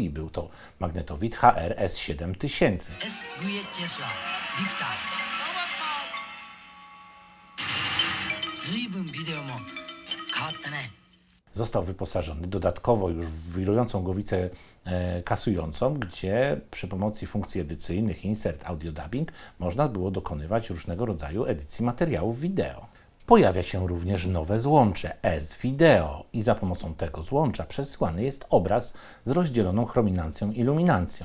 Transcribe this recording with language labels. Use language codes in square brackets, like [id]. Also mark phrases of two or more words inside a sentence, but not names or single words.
[pl] Był to magnetowid HR S7000. [ja] SVHS はビクターずいぶんビデオも変わったね。 [pl] Został wyposażony dodatkowo już w wirującą głowicę kasującą, gdzie przy pomocy funkcji edycyjnych [en] Insert Audio Dubbing [pl] można było dokonywać różnego rodzaju edycji materiałów wideo. Pojawia się również nowe złącze S-Video i za pomocą tego złącza przesyłany jest obraz z rozdzieloną chrominancją i luminancją.